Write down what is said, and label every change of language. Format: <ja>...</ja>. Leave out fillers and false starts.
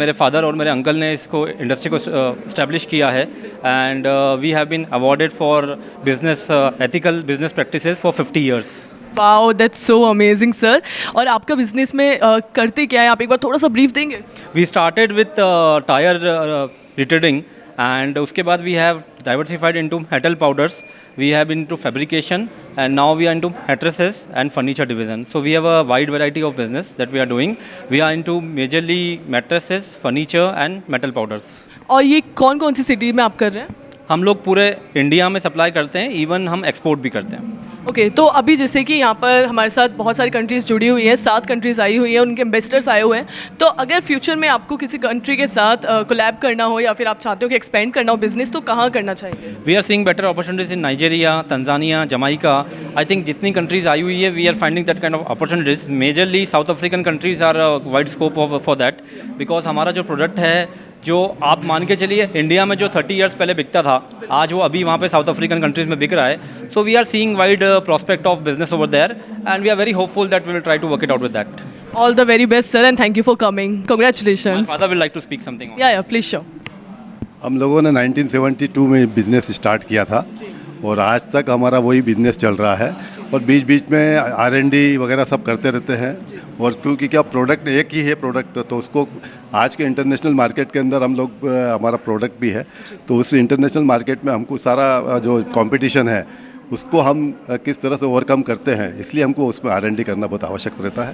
<hi>मेरे फादर और मेरे अंकल ने इसको इंडस्ट्री को इस्टेब्लिश किया है</hi> <en>And we have been awarded for business ethical business practices for 50 years. Wow, that's so amazing sir.</en> <hi>और आपका बिजनेस में करते क्या है, आप एक बार थोड़ा सा ब्रीफ देंगे?</hi> <en>we started with tyre retailing and</en> <hi>उसके बाद</hi> <en>we have diversified into metal powders, we have into fabrication, and now we are into mattresses and furniture division. So we have a wide variety of business that we are doing. We are into majorly mattresses, furniture and metal powders.</en> <hi>और ये कौन कौन सी city में आप कर रहे हैं? हम लोग पूरे इंडिया में सप्लाई करते हैं, इवन हम एक्सपोर्ट भी करते हैं। ओके तो अभी जैसे कि यहाँ पर हमारे साथ बहुत सारी कंट्रीज़ जुड़ी हुई हैं, 7 कंट्रीज़ आई हुई हैं, उनके एम्बेसडर्स आए हुए हैं। तो अगर फ्यूचर में आपको किसी कंट्री के साथ कोलैब करना हो या फिर आप चाहते हो कि एक्सपेंड करना हो बिजनेस, तो कहाँ करना चाहिए?</hi> <en>We are seeing better opportunities in Nigeria, Tanzania, Jamaica. I think</en> <hi>जितनी कंट्रीज़ आई हुई है</hi> <en>We are finding that kind of opportunities. Majorly South African countries are wide scope for that,</en> <hi>because हमारा जो प्रोडक्ट है, जो आप मान के चलिए इंडिया में जो 30 इयर्स पहले बिकता था, आज वो अभी वहाँ पे साउथ अफ्रीकन कंट्रीज़ में बिक रहा है।</hi> <en>So we are seeing wide prospect of business over there, and we are very hopeful that we will try to work it out with that. All the very best, sir, and thank you for coming. Congratulations. My father will like to speak something on. Yeah, please show.</en> <hi>हम लोगों ने 1972 में business start किया था और आज तक हमारा वही बिज़नेस चल रहा है, और बीच बीच में R&D वगैरह सब करते रहते हैं। और क्योंकि क्या प्रोडक्ट एक ही है प्रोडक्ट, तो उसको आज के इंटरनेशनल मार्केट के अंदर हम लोग हमारा प्रोडक्ट भी है, तो उस इंटरनेशनल मार्केट में हमको सारा जो कंपटीशन है उसको हम किस तरह से ओवरकम करते हैं, इसलिए हमको उसमें R&D करना बहुत आवश्यक रहता है।</hi>